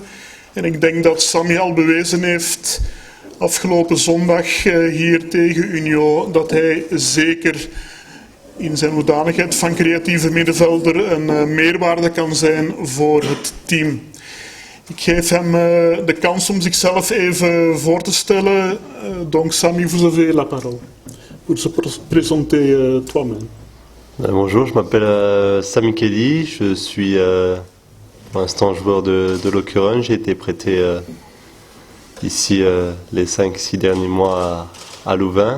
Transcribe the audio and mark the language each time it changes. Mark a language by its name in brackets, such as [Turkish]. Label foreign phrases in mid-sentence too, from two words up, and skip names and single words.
[Dutch] En ik denk dat Sami al bewezen heeft afgelopen zondag hier tegen Union dat hij zeker in zijn hoedanigheid van creatieve middenvelder een meerwaarde kan zijn voor het team. Ik geef hem de kans om zichzelf even voor te stellen. [French] Donc Sami, vous avez la parole pour se présenter toi-même. Bonjour, je m'appelle Sami Kehli, je suis pour l'instant joueur de l'Occurrence. J'ai été prêté ici les 5-6 derniers mois à Louvain.